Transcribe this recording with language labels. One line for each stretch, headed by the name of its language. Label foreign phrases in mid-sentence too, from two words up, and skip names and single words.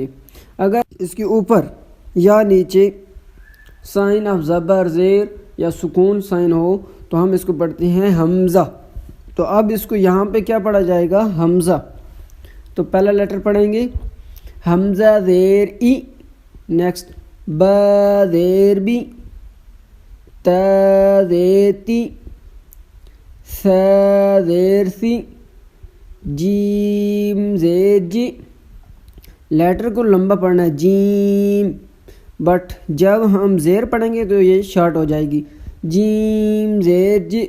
Urdu: اگر اس کے اوپر یا نیچے
English: sign of
Urdu: زبر، زیر یا سکون سائن ہو تو ہم اس کو پڑھتے ہیں حمزہ۔ تو اب اس کو یہاں پہ کیا پڑھا جائے گا؟ حمزہ۔ تو پہلا لیٹر پڑھیں گے حمزہ زیر ای، نیکسٹ با زیر بی، تا زیر تی، سا زیر سی، جیم زیر جی۔ لیٹر کو لمبا پڑھنا ہے، جیم، بٹ جب ہم زیر پڑھیں گے تو یہ شارٹ ہو جائے گی، جیم زیر جی۔